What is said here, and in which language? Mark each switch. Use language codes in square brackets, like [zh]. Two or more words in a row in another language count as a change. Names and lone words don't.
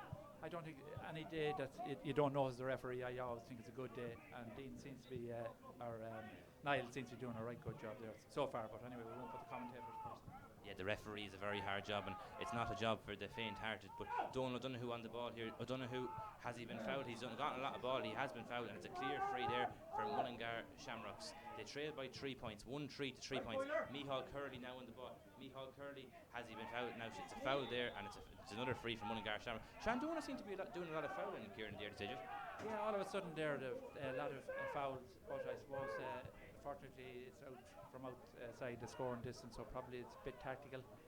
[en] I don't think any day that you don't know as the referee, I always think it's a good day, and Dean seems to be, Niall seems to be doing a right good job there so far, but anyway, we won't put the commentators first. Yeah, the referee is a very hard job, and it's not a job for the faint-hearted. But Donald O'Donoghue on the ball here. O'Donoghue, has he been fouled? He's gotten a lot of ball. He has been fouled, and it's a clear free there for Mullingar Shamrocks. They trail by 3 points, 1-3 to 3 points. Micheál Curley now on the ball. Micheál Curley, has he been fouled? Now it's a foul there, and it's another free for Mullingar Shamrocks. Shandonagh seem to be doing a lot of fouling here in the early stages. Yeah, all of a sudden there, a lot of fouls, but I suppose fortunately it's out from outside the scoring distance, so probably it's a bit tactical.